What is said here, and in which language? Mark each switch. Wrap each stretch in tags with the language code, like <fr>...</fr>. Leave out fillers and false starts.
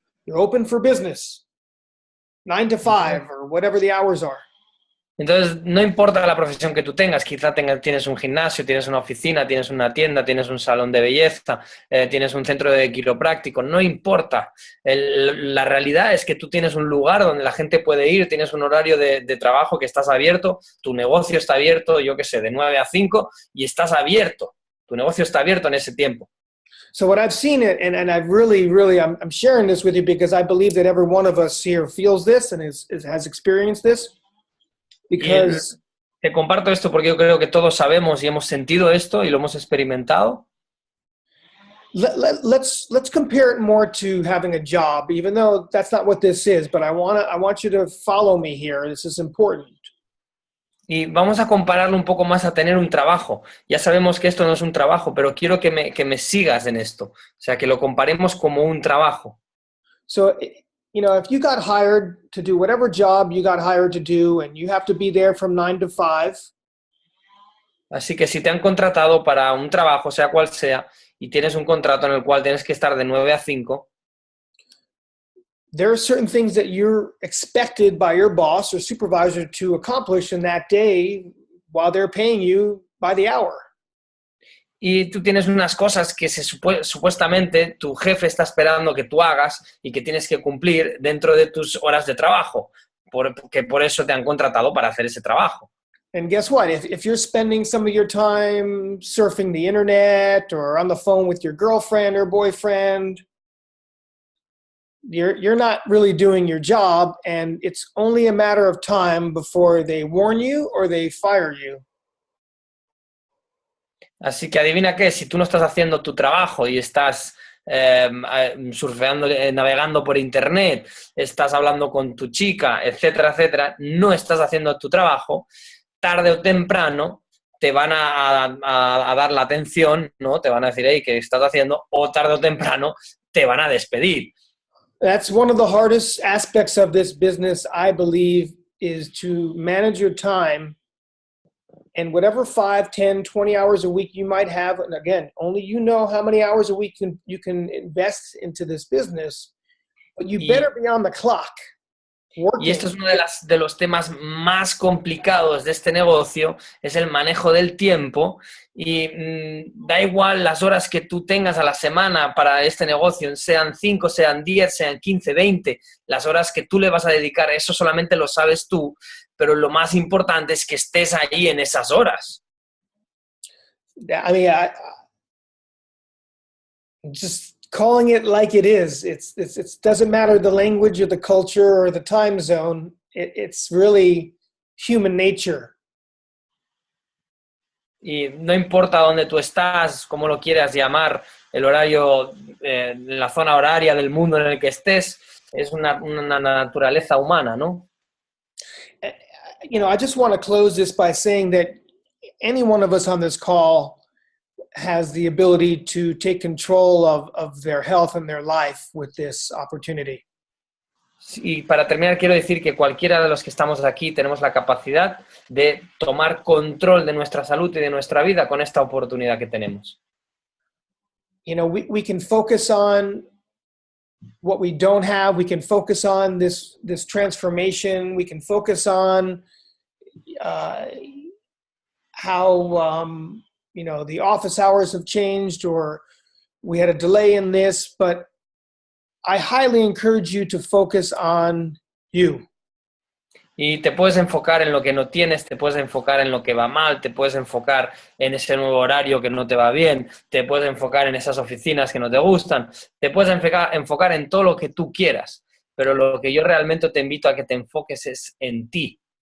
<en>You're open for business. 9 to 5 or whatever the hours are.</en> <es>Entonces, no importa la profesión que tú tengas, quizá tienes un gimnasio, tienes una oficina, tienes una tienda, tienes un salón de belleza, tienes un centro de quiropráctico, no importa. La realidad es que tú tienes un lugar donde la gente puede ir, tienes un horario de trabajo que estás abierto, tu negocio está abierto, yo qué sé, de 9 a 5 y estás abierto. Tu negocio está abierto en ese tiempo.</es> <en>So what I've seen it, and I've really, I'm sharing this with you because I believe that every one of us here feels this and has experienced this. Because</en> <es>te comparto esto porque yo creo que todos sabemos y hemos sentido esto y lo hemos experimentado.</es> <en>Let's compare it more to having a job, even though that's not what this is. But I want you to follow me here. This is important.</en> <es>Y vamos a compararlo un poco más a tener un trabajo. Ya sabemos que esto no es un trabajo, pero quiero que me sigas en esto. O sea, que lo comparemos como un trabajo.</es> <en>So, if you got hired to do whatever job you got hired to do and you have to be there from 9 to 5.</en> <es>Así que si te han contratado para un trabajo, sea cual sea, y tienes un contrato en el cual tienes que estar de 9 a 5,</es> <en>there are certain things that you're expected by your boss or supervisor to accomplish in that day while they're paying you by the hour.</en> <es>Y tú tienes unas cosas que supuestamente tu jefe está esperando que tú hagas y que tienes que cumplir dentro de tus horas de trabajo, porque por eso te han contratado para hacer ese trabajo.</es> <en>And guess what? If you're spending some of your time surfing the internet or on the phone with your girlfriend or boyfriend, you're not really doing your job, and it's only a matter of time before they warn you or they fire you.</en> <es>Así que adivina qué, si tú no estás haciendo tu trabajo y estás surfeando, navegando por internet, estás hablando con tu chica, etcétera, etcétera, no estás haciendo tu trabajo, tarde o temprano te van a dar la atención, ¿no? Te van a decir, hey, ¿qué estás haciendo? O tarde o temprano te van a despedir.</es> <en>That's one of the hardest aspects of this business, I believe, is to manage your time. And whatever 5, 10, 20 hours a week you might have, and again, only you know how many hours a week you can invest into this business, but you better be on the clock.</en> <es>Y esto es uno de los temas más complicados de este negocio, es el manejo del tiempo y da igual las horas que tú tengas a la semana para este negocio, sean 5, sean 10, sean 15, 20, las horas que tú le vas a dedicar, eso solamente lo sabes tú, pero lo más importante es que estés ahí en esas horas.</es> <en>I mean, just calling it like it is. It doesn't matter the language or the culture or the time zone. It's really human nature.</en> <es>Y no importa dónde tú estás, cómo lo quieras llamar, el horario, la zona horaria del mundo en el que estés, es una naturaleza humana, ¿no?</es> <en>You know, I just want to close this by saying that any one of us on this call has the ability to take control of their health and their life with this opportunity.</en> <es>Y para terminar quiero decir que cualquiera de los que estamos aquí tenemos la capacidad de tomar control de nuestra salud y de nuestra vida con esta oportunidad que tenemos.</es> <en>You know, we can focus on what we don't have. We can focus on this transformation. We can focus on how you know, the office hours have changed or we had a delay in this, but I highly encourage you to focus on you.</en> <es>Y te puedes enfocar en lo que no tienes, te puedes enfocar en lo que va mal, te puedes enfocar en ese nuevo horario que no te va bien, te puedes enfocar en esas oficinas que no te gustan, te puedes enfocar en todo lo que tú quieras, pero lo que yo realmente te invito a que te enfoques es en ti.</es>